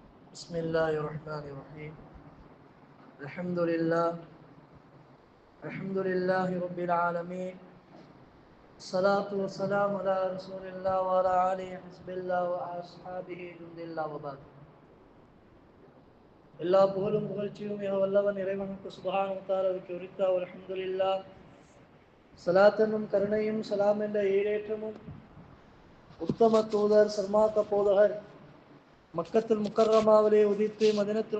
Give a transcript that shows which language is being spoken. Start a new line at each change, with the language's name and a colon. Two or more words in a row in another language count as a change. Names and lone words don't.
Arabic: بسم الله الرحمن الرحيم. الحمد لله رب العالمين. الصلاة والسلام على رسول الله وعلى آله حزب الله وأصحابه جند الله وبعد.
Tamil: எல்லா புகழும் புகழ்ச்சியும் மிக வல்லவன் இறைவனுக்கு
Arabic: سبحانه وتعالى
Tamil: உரித்தாவ. அல்ஹம்துலில்லாஹ். ஸலாத்தனும் கருணையும் சலாம் என்ற ஈடேற்றமும் உத்தம தூதர் சர்மாக்க போதகர் மக்கத்துல் முக்கர்ரமாவிலே உதித்து மதீனத்துல்